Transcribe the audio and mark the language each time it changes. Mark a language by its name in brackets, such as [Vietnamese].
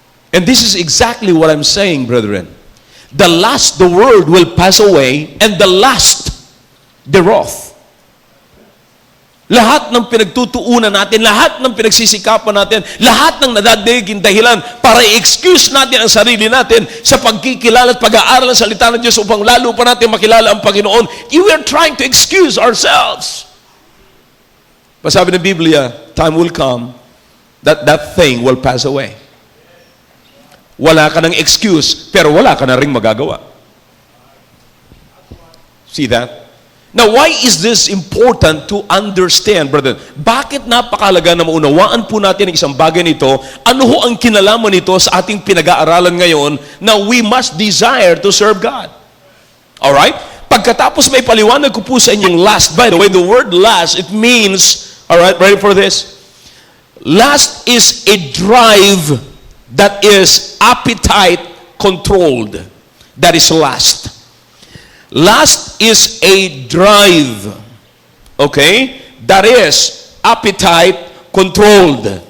[English] And this is exactly what I'm saying, brethren. The world will pass away, and the lust thereof. [Filipino] Lahat ng pinagtutuunan natin, lahat ng pinagsisikapan natin, lahat ng nadadiging dahilan para i-excuse natin ang sarili natin sa pagkikilala at pag-aaral ng salita ng Diyos upang lalo pa natin makilala ang Panginoon. [English] You are trying to excuse ourselves. [Filipino] Sabi ng Biblia, [English] time will come that thing will pass away. [Filipino] Wala ka ng excuse, pero wala ka na ring magagawa. [English] See that? Now, why is this important to understand, brother? [Filipino] Bakit napakalaga na maunawaan po natin ang isang bagay nito? Ano ho ang kinalaman nito sa ating pinag-aaralan ngayon na [English] we must desire to serve God? [Filipino] Alright? Pagkatapos may paliwanag ko po sa inyong lust. [English] By the way, the word lust, it means, alright, ready for this? Lust is a drive that is appetite controlled. That is lust. Lust is a drive, okay, that is appetite controlled.